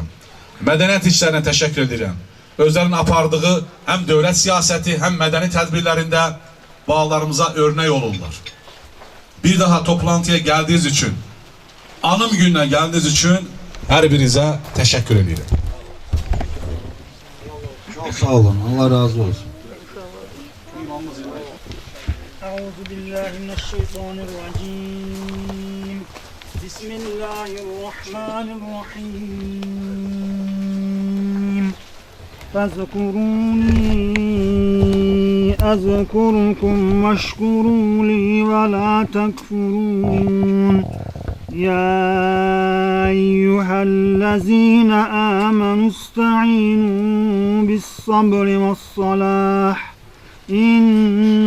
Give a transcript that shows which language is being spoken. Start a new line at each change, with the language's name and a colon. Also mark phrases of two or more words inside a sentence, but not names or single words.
Azerbaijani: Mədəniyyət işlərinə təşəkkür edirəm. Özlərinin apardığı həm dövlət siyasəti, həm mədəni tədbirlərində bağlarımıza örnək olurlar. Bir daha toplantıya gəldiyiniz üçün, anım gününə gəldiyiniz üçün hər birinizə təşəkkür edirəm. Çok sağ olun. Allah razı olsun.
Arabic: أعوذ بالله من الشيطان الرجيم. بسم الله الرحمن الرحيم. فاذكروني أذكركم واشكروا لي ولا تكفرون يا أيها الذين آمنوا استعينوا بالصبر والصلاح إن